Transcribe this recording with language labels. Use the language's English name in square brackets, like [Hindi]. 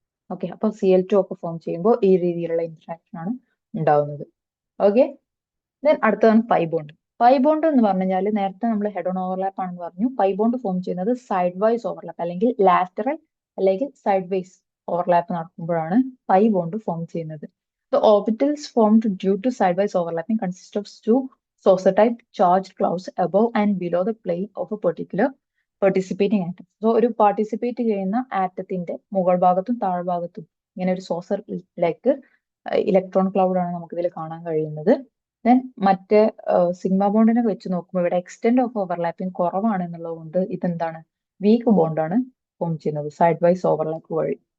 [Malayalam] Okay, അപ്പൊ Cl2 ഒക്കെ form ചെയ്യുമ്പോൾ ഈ രീതിയിലുള്ള ഇന്ററാക്ഷൻ ആണ് ഉണ്ടാവുന്നത്. ഓക്കെ, ദെൻ അടുത്തതാണ് പൈ ബോണ്ട്. പൈ ബോണ്ട് എന്ന് പറഞ്ഞു കഴിഞ്ഞാൽ നേരത്തെ നമ്മൾ ഹെഡ് ഓൺ ഓവർലാപ്പ് ആണെന്ന് പറഞ്ഞു. പൈ ബോണ്ട് ഫോം ചെയ്യുന്നത് സൈഡ് വൈസ് ഓവർലാപ്പ് അല്ലെങ്കിൽ ലാറ്ററൽ അല്ലെങ്കിൽ side vice overlap നടക്കുമ്പോഴാണ് pi bond form ചെയ്യുന്നത്. [English] The orbitals formed due to sidewise overlapping consist of two saucer-type charged clouds above and below the plane of a particular participating atom. [Malayalam] So ഒരു participate ചെയ്യുന്ന ആറ്റത്തിന്റെ മുകൾ ഭാഗത്തും താഴ്ഭാഗത്തും ഇങ്ങനെ ഒരു saucer like electron cloud ആണ് നമുക്ക് ഇതിൽ കാണാൻ കഴിയുന്നത്. ദെൻ മറ്റേ സിഗ്മ ബോണ്ടിനെ വെച്ച് നോക്കുമ്പോൾ ഇവിടെ എക്സ്റ്റെൻഡ് ഓഫ് ഓവർലാപ്പിംഗ് കുറവാണ് എന്നുള്ളത് കൊണ്ട് ഇതെന്താണ് വീക്ക് ബോണ്ടാണ് ഫോം ചെയ്യുന്നത് സൈഡ് വൈസ് ഓവർലാപ്പ് വഴി.